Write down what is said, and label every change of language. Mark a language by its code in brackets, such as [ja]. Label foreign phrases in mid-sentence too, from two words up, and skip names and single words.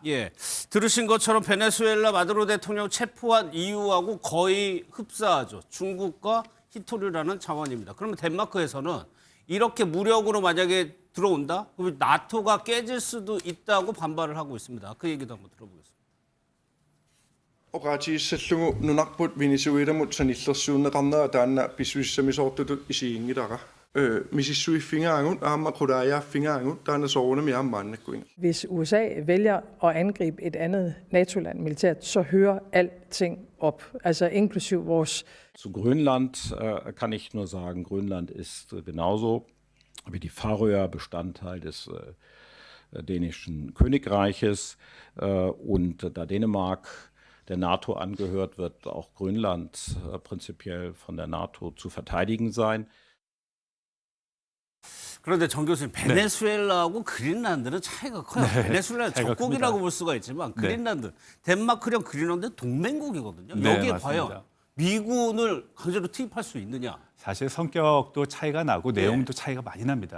[ko] 예, 들으신 것처럼 베네수엘라 마두로 대통령 체포한 이유하고 거의 흡사하죠. 중국과 히토류라는 자원입니다. 그러면 덴마크에서는 이렇게 무력으로 만약에 들어온다? 그러면 나토가 깨질 수도 있다고 반발을 하고 있습니다. 그 얘기도 한번 들어보겠습니다. [kl] Oqaatigissallugu nunarput Venezuelamut sanillersuunneqarnera taanna pissuissamisoortutut isiingilaqa misissuiffingaangut aamma qulaajaaffingaagut taana soorunami aammaannakkuinga. [da] Hvis USA vælger at angribe et andet NATO-land militært, så hører alting op, altså inklusiv vores. [de] Zu Grönland kann ich nur sagen, Grönland ist genauso wie die Färöer Bestandteil des dänischen Königreiches und da Dänemark der NATO angehört, wird auch Grönland prinzipiell von der NATO zu verteidigen sein. [ko] 그런데 정 교수님, 베네수엘라하고 그린란드는 차이가 커요. 베네수엘라는 차이가 적국이라고 큽니다. 볼 수가 있지만 그린란드, 덴마크령 그린란드 동맹국이거든요. 네, 여기에 맞습니다. 과연 미군을 강제로 투입할 수 있느냐? 사실 성격도 차이가 나고 내용도 차이가 많이 납니다.